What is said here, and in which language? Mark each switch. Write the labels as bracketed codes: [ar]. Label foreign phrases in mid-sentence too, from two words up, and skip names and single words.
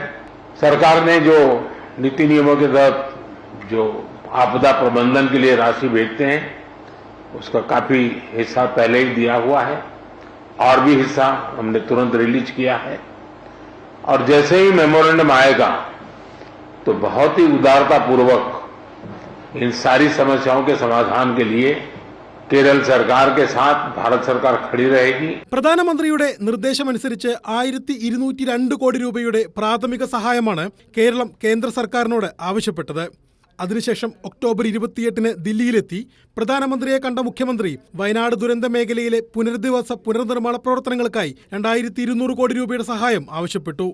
[hi] सरकार ने जो नीति नियमों के तहत जो आपदा प्रबंधन के लिए राशि भेजते हैं, उसका काफी हिस्सा पहले ही दिया हुआ है और भी हिस्सा हमने तुरंत रिलीज किया है. और जैसे ही मेमोरेंडम आएगा तो बहुत ही उदारता पूर्वक इन सारी समस्याओं के समाधान के लिए [ml] കേരള സർക്കാർ [hi] के साथ भारत सरकार खड़ी रहेगी. [ml] പ്രധാനമന്ത്രിയുടെ നിർദ്ദേശമനുസരിച്ച് 1202 കോടി രൂപയുടെ പ്രാഥമിക സഹായമാണ് കേരളം കേന്ദ്ര സർക്കാരിനോട് ആവശ്യപ്പെട്ടത്. അതിനുശേഷം ഒക്ടോബർ 28-ന് ദില്ലിയിലെത്തി പ്രധാനമന്ത്രിയെ കണ്ട മുഖ്യമന്ത്രി വയനാട് ദുരന്ത മേഖലയിലെ പുനർനിർമ്മാണ പ്രവർത്തനങ്ങൾക്കായി 2200 കോടി രൂപയുടെ സഹായം ആവശ്യപ്പെട്ടു.